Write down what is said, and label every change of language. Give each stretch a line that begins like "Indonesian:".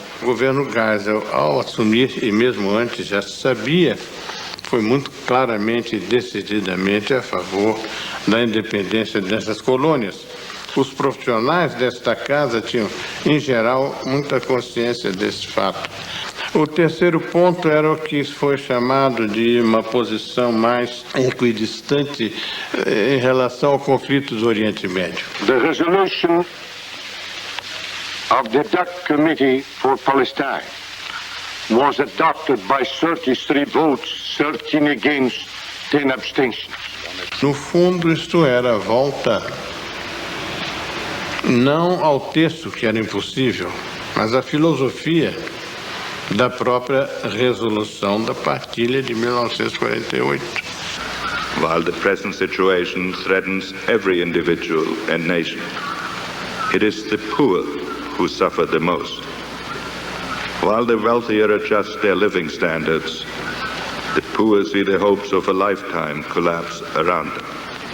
Portuguese: O governo Geisel, ao assumir, e mesmo antes já se sabia, foi muito claramente e decididamente a favor da independência dessas colônias. Os profissionais desta casa tinham, em geral, muita consciência desse fato. O terceiro ponto era o que foi chamado de uma posição mais equidistante em relação ao conflito do Oriente Médio.
English: The resolution of the DUC Committee for Palestine was adopted by 33 votes, 13 against, 10 abstentions.
Portuguese: No fundo, isto era a volta não ao texto, que era impossível, mas à filosofia da própria resolução da partilha de 1948.
English: While the present situation threatens every individual and nation, it is the poor who suffer the most. While the wealthier adjust their living standards, the poor see the hopes of a lifetime collapse around them.